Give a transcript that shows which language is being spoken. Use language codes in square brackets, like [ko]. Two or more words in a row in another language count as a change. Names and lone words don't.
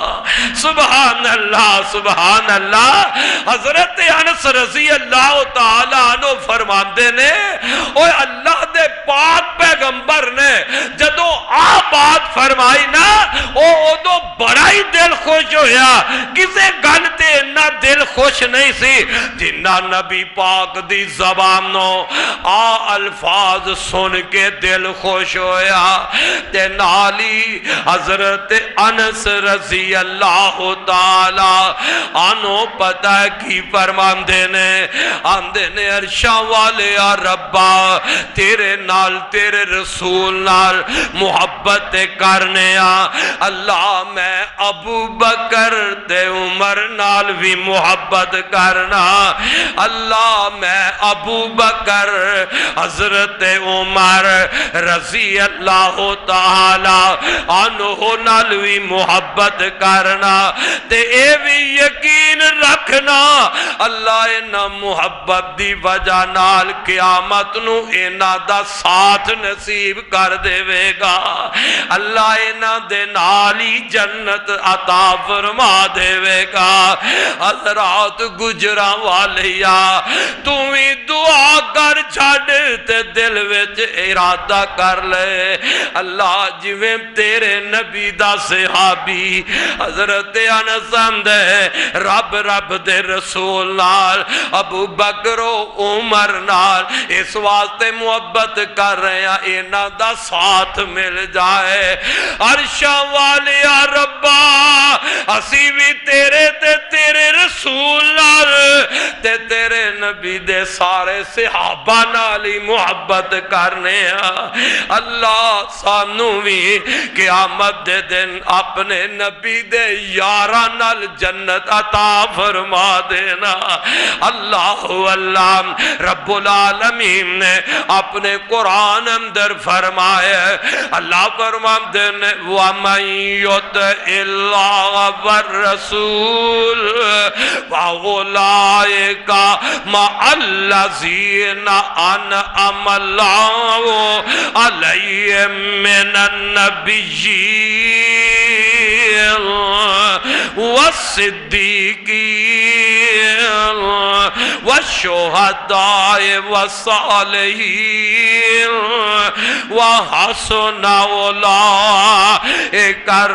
[ar] سبحان اللہ سبحان اللہ۔ [pa] حضرت انس [ar] رضی اللہ تعالیٰ عنہ [pa] فرماندے نے اوہ اللہ دے پاک پیغمبر نے جدو بات فرمائی نا او دو بڑا ہی دل خوش ہویا، کسے گل تے اتنا دل خوش نہیں سی جنہ نبی پاک دی زبانوں الفاظ سن کے دل خوش ہویا۔ تے نالی حضرت انس [ar] رضی اللہ تعالی عنہ [pa] پتہ کی فرماندے نے آندے نے عرشاں والے یا ربا تیرے نال تیرے رسول نال محبت کرنے اللہ میں ابو بکر تے عمر نال بھی محبت کرنا، اللہ میں ابو بکر حضرت عمر [ar] رضی اللہ تعالی عنہ [pa] نال بھی محبت کرنا، تے اے بھی یقین رکھنا اللہ اینا محبت دی وجہ نال قیامت نو اینا دا ساتھ نصیب کر دے گا، اللہ اینا دے نالی جنت عطا فرما دے گا۔ حضرات گجران والیا تو ہی دعا کر چھڑ تے دل وچ ارادہ کر لے اللہ جویں تیرے نبی دا صحابی حضرت انس دے رب دے رسول نال ابو بکر و عمر نال اس واسطے محبت کر رہے ہیں اینا دا ساتھ مل جائے۔ عرشاں والیا ربا اسی بھی تیرے تے تیرے رسول نال تے تیرے نبی دے سارے صحابہ نال ہی محبت کرنے اللہ سانو بھی قیامت دے دن اپنے نبی دے یاراں نال جنت عطا فرما دینا اللہ اللہ رب العالمین نے اپنے قرآن اندر فرمایا [ur] اللہ فرماتے ہیں [ar] وَمَن يُطِعِ اللَّهَ وَالرَّسُولَ فَأُولَٰئِكَ مَعَ الَّذِينَ أَنْعَمَ اللَّهُ عَلَيْهِم مِّنَ النَّبِيِّينَ وَالصِّدِّيقِينَ وَالشُّهَدَاءِ وَالصَّالِحِينَ وَحَسُنَ أُولَٰئِكَ